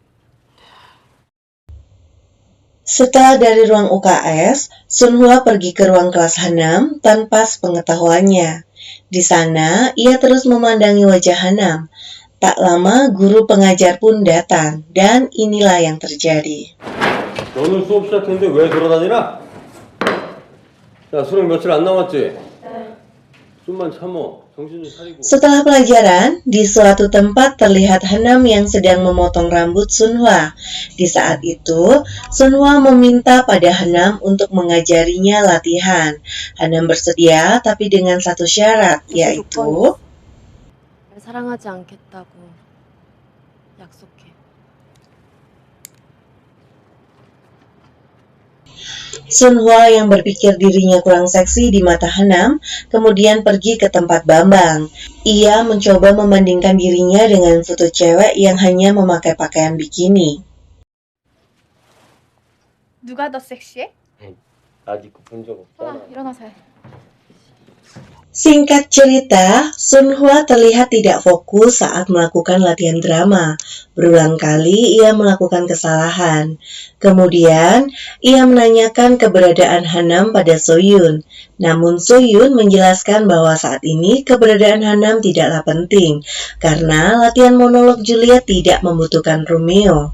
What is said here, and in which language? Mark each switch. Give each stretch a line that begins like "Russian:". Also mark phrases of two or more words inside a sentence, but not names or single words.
Indonesian: Setelah dari ruang UKS, Sunhwa pergi ke ruang kelas Hanam tanpa sepengetahuannya. Di sana, ia terus memandangi wajah Hanam. Tak lama guru pengajar pun datang dan inilah yang terjadi.
Korean: 너는 수업 시작했는데 왜 돌아다니나? 야, 수능 며칠 안 남았지? 좀만 참어. 정신 좀 차리고.
Indonesian: Setelah pelajaran, di suatu tempat terlihat Hanam yang sedang memotong rambut Sunhwa. Di saat itu, Sunhwa meminta pada Hanam untuk mengajarinya latihan. Hanam bersedia, tapi dengan satu syarat, yaitu
Korean: 날 사랑하지 않겠다고 약속해.
Indonesian: Sunhwa yang berpikir dirinya kurang seksi di mata Hanam, kemudian pergi ke tempat Bambang. Ia mencoba membandingkan dirinya dengan foto cewek yang hanya memakai pakaian bikini.
Korean: 누가 더 섹시해? 아직 본 적 아, 없잖아. 일어나서 해.
Indonesian: Singkat cerita, Sunhwa terlihat tidak fokus saat melakukan latihan drama. Berulang kali ia melakukan kesalahan. Kemudian, ia menanyakan keberadaan Hanam pada Soyun. Namun Soyun menjelaskan bahwa saat ini keberadaan Hanam tidaklah penting, karena latihan monolog Juliet tidak membutuhkan Romeo.